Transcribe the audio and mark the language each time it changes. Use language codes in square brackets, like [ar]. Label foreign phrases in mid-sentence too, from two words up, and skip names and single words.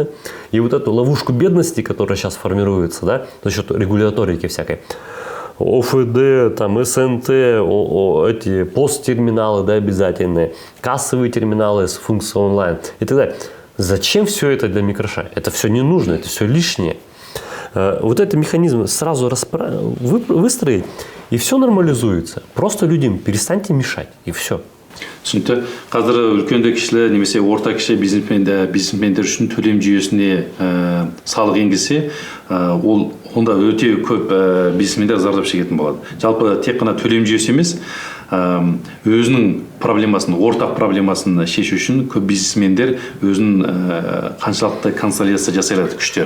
[ru] И вот эту ловушку бедности, которая сейчас формируется, да, за счет регуляторики всякой, ОФД, там, СНТ, эти посттерминалы, да, обязательные, кассовые терминалы с функцией онлайн и так далее. Зачем все это для микроша? Это все не нужно, это все лишнее. Вот этот механизм сразу выстроить, и все нормализуется. Просто людям перестаньте мешать, и все. [kk] Түсінікті. Қазір үлкенді кішілі немесе орта кіші бизнесмендер үшін төлем жүйесіне салық енгізсе, онда өте көп бизнесмендер зардап шегетін болады. Жалпы тек қана төлем жүйесі емес, өзінің проблемасын, ортақ проблемасын шешу үшін көп бизнесмендер өзінің қаншалықты консолидация жасай алады күштерін.